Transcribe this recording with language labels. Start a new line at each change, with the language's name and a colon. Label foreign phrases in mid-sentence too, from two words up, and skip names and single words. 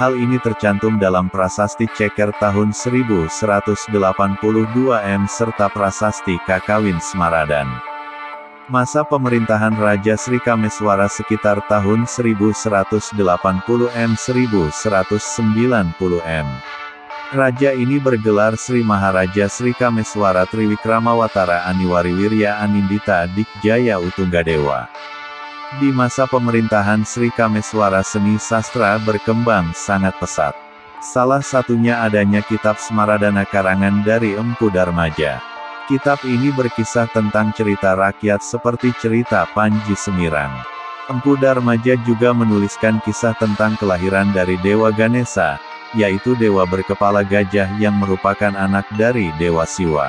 Indonesian: Hal ini tercantum dalam Prasasti Ceker tahun 1182 serta Prasasti Kakawin Smaradan. Masa pemerintahan Raja Sri Kameswara sekitar tahun 1190-1190. Raja ini bergelar Sri Maharaja Sri Kameswara Triwikramawatara Aniwariwirya Anindita Dikjaya Utunggadewa. Di masa pemerintahan Sri Kameswara seni sastra berkembang sangat pesat. Salah satunya adanya kitab Smaradana karangan dari Empu Darmaja. Kitab ini berkisah tentang cerita rakyat seperti cerita Panji Semirang. Empu Darmaja juga menuliskan kisah tentang kelahiran dari Dewa Ganesha, yaitu dewa berkepala gajah yang merupakan anak dari Dewa Siwa.